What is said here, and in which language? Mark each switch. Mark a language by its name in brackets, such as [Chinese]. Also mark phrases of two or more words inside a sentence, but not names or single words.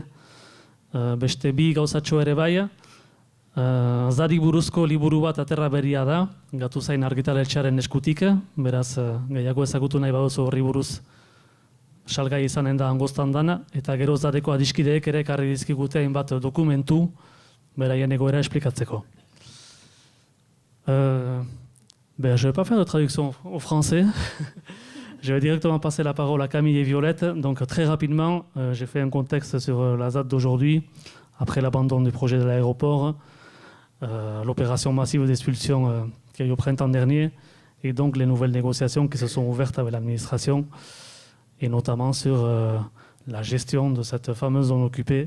[Basque] Beste bi gauzatxo ere bai, Zari buruzko liburu bat aterra berria da, Gatuzain argitaletxearen eskutik, beraz gehiago ezagutu nahi baduzu horri buruz salgai izanen da angostan dana, eta gero Zadeko adiskideek ere ekarri dizkigute hainbat dokumentu beraien egoera esplikatzeko. [French] Je ne vais pas faire de traduction au français. Je vais directement passer la parole à Camille et Violette. Donc très rapidement, j'ai fait un contexte sur la ZAD d'aujourd'hui, après l'abandon du projet de l'aéroport, l'opération massive d'expulsion qu'il y a eu au printemps dernier, et donc les nouvelles négociations qui se sont ouvertes avec l'administration, et notamment sur la gestion de cette fameuse zone occupée.